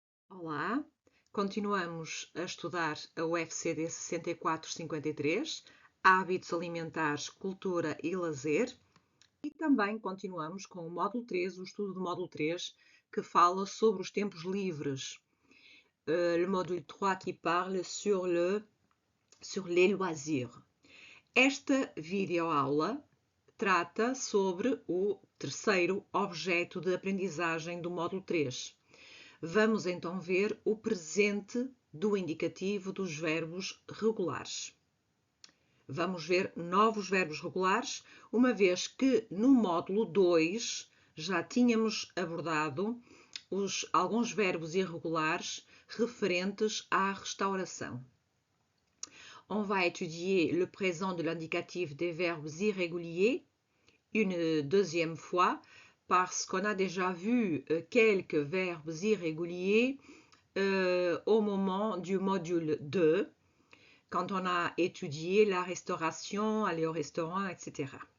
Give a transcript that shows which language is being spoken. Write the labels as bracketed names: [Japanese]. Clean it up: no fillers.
[Portuguese] Olá, continuamos a estudar a UFCD 6453, Hábitos Alimentares, Cultura e Lazer, e também continuamos com o módulo 3, o estudo do módulo 3, que fala sobre os tempos livres. [French] Le módulo 3 qui parle sur les loisirs. [Portuguese] Esta videoaula trata sobre o terceiro objeto de aprendizagem do módulo 3. Vamos então ver o presente do indicativo dos verbos regulares. Vamos ver novos verbos regulares, uma vez que no módulo 2 já tínhamos abordado alguns verbos irregulares referentes à restauração. [French] On va étudier le présent de l'indicatif des verbes irréguliers une deuxième fois, parce qu'on a déjà vu quelques verbes irréguliers au moment du module 2, quand on a étudié la restauration, aller au restaurant, etc.